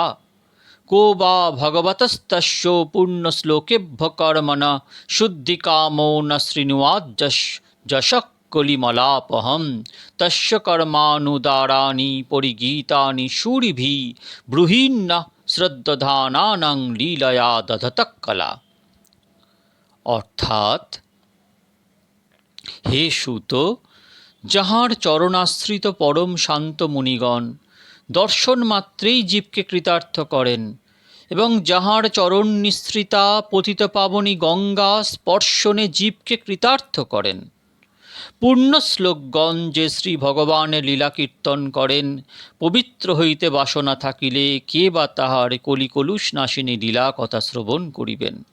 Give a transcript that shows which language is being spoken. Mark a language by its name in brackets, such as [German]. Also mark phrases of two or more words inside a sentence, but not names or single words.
[Sanskrit] को वा भगवतस्तस्य पुण्यश्लोकेभ्य कर्मणः शुद्धिकामो न शृणुयाज्जशः कलिमलापहं। तस्य कर्मानुदाराणि परिगीतानि शूरिभिः ब्रूहिन्न শ্রদ্ধানানাং লীলয়া দধতঃ কলা। [Bangla] অর্থাৎ, হে সূত, যাহার চরণাশ্রিত পরম শান্ত মুনিগণ দর্শন মাত্রেই জীবকে কৃতার্থ করেন, এবং যাহার চরণ নিঃসৃতা পতিত পাবনী গঙ্গা স্পর্শনে জীবকে কৃতার্থ করেন, পূর্ণ শ্লোকগণ যে শ্রী ভগবানের লীলা কীর্তন করেন, পবিত্র হইতে বাসনা থাকিলে কে বা তাহার কলিকলুষ নাশিনী লীলা কথা শ্রবণ করিবেন।